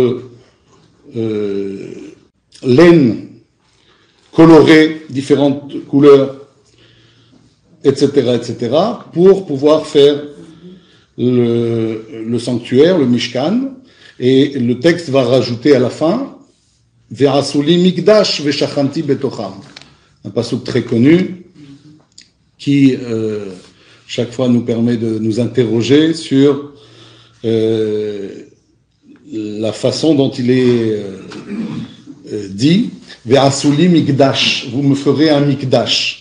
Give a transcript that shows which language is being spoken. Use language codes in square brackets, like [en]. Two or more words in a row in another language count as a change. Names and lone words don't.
[fr] de laines colorées, différentes couleurs, etc., pour pouvoir faire le sanctuaire, le Mishkan. Et le texte va rajouter à la fin [he] ועשו לי מקדש ושכנתי בתוכם, [fr] un pasuk très connu qui chaque fois nous permet de nous interroger sur la façon dont il est dit [he] ועשו לי מקדש, [fr] vous me ferez un mikdash.